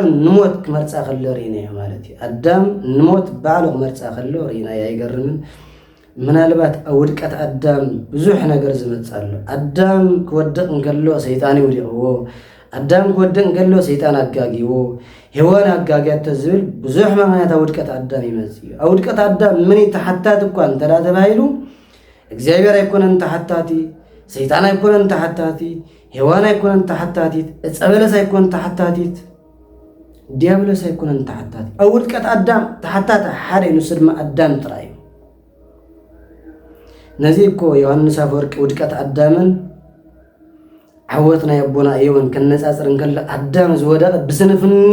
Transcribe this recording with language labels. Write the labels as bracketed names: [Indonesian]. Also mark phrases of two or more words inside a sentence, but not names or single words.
[Tigrinya] ንሞት ክመርጻ ከሎ ሪና ማለት እዩ አዳም ንሞት ባዕሉ ክመርጻ ከሎ ሪና አይገርምን ምናልባት ውድቀት አዳም ብዙሕ ነገር ዝመጻሉ አዳም ክወድቅ እንከሎ ሰይጣን ይውድቅዎ አዳም ክወድቅ እንከሎ ሰይጣን አጋጊዎ ሔዋን አጋጊያተ ዝብል ብዙሕ ምክንያት ውድቀት አዳም ይመጽእ ውድቀት አዳም ምን ተሐታት እንኳን ተባይሉ እግዚአብሔር አይኮነን ተሐታቲ ሰይጣን አይኮነን ተሐታቲ ሔዋን አይኮነን ተሐታቲ እጸበለስ አይኮነን ተሐታቲ ዲያብሎስ አይኮነን ተሐታቲ ውድቀት አዳም ተሐታታ ሓደ ንስድማ አዳም ጥራይ ነዚህ እኮ ዮሐንስ አፈወርቅ ውድቀት አዳምን ዓወትና የቦና እየውን ከነጻጽርን ከለ አዳም ዝወደቀ ብስንፍኒ